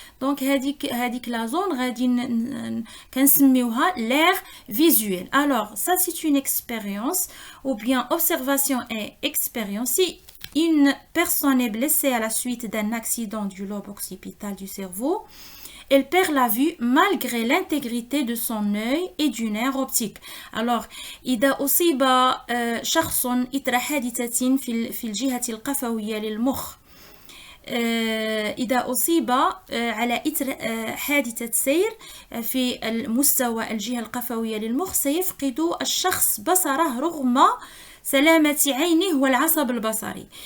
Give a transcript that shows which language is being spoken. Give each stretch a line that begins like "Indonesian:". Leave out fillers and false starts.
Arabic: دونك هذيك
French: لا زون
Arabic: غادي كنسميوها لير فيزويل.
French: alors ça c'est une expérience ou bien observation et expérience. Si une personne est blessée à la suite d'un accident du lobe occipital du cerveau, elle perd la vue malgré l'intégrité de son œil et du nerf optique.
Arabic: Alors, إذا أصيب شخص إثر حادثة في الجهة القفوية للمخ إذا أصيب على إثر حادثة سير في المستوى الجهة القفوية للمخ سيفقد الشخص بصره رغم سلامة عينه والعصب البصري.